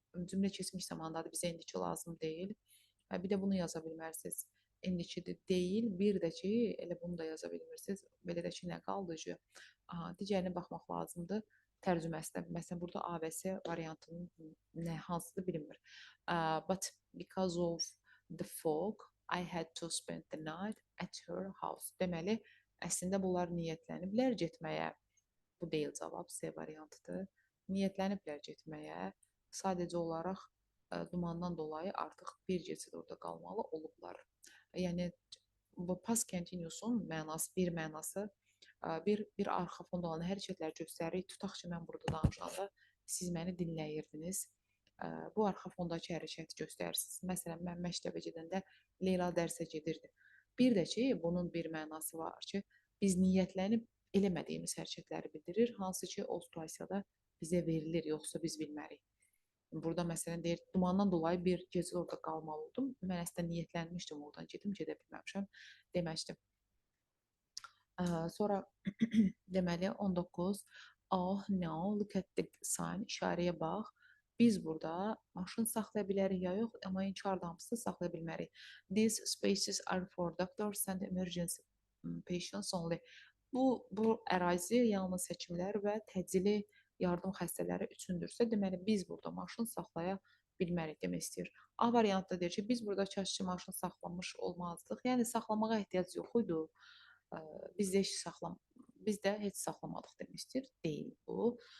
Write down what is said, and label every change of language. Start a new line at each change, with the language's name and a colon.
Azerbaijani: Cümlə keçmiş zamandadır, bizə indiki lazım deyil. Bir də bunu yaza bilmərsiniz. İndikidir deyil, bir də ki, elə bunu da yaza bilmirsiniz. Belə də ki, nə qaldı ki? Digərinə baxmaq lazımdır. Tərcüməsinə. Məsələn, burada A və C variantının nə hansıdır bilinmir.
English: But because of the fog, I had to spend the night at her house.
Azerbaijani: Deməli, əslində bunlar niyyətləniblər getməyə. Bu deyil cavab, C variantıdır. Niyyətləniblər getməyə. Sadəcə olaraq dumandan dolayı artıq bir gecə orada qalmalı olublar. Yəni bu past continuous-un mənası, bir mənası bir arxa fonda olan hərəkətlər göstəririk. Tutaq ki, mən burada danışanda siz məni dinləyirdiniz. Bu arxa fondakı hərəkəti göstərirsiniz. Məsələn, mən məktəbə gedəndə Leyla dərsə gedirdi. Bir də ki, bunun bir mənası var ki, biz niyyətlənib eləmədiyimiz hərəkətləri bildirir, hansı ki, o situasiyada bizə verilir, yoxsa biz bilmərik. Burada məsələn deyir, dumandan dolayı bir gecə orada qalmalı oldum. Mən əslində niyyətlənmişdim oradan gedə bilməmişəm deməmişdim. Sonra deməli 19.
English: Oh no, look at the sign,
Azerbaijani: işarəyə bax. Biz burada maşın saxlaya bilərik ya yox, amma inkarda hamısını saxlaya bilmərik.
English: These spaces are for doctors and emergency patients only.
Azerbaijani: Bu ərazi yalnız həkimlər və təcili yardım xəstələri üçündürsə, deməli biz burada maşın saxlaya bilmərik demək istəyir. A variantda deyir ki, biz burada kaşki maşın saxlamış olmazdıq. Yəni saxlamağa ehtiyac yox idi. Biz də heç saxlamadıq demək istəyir. Deyil bu.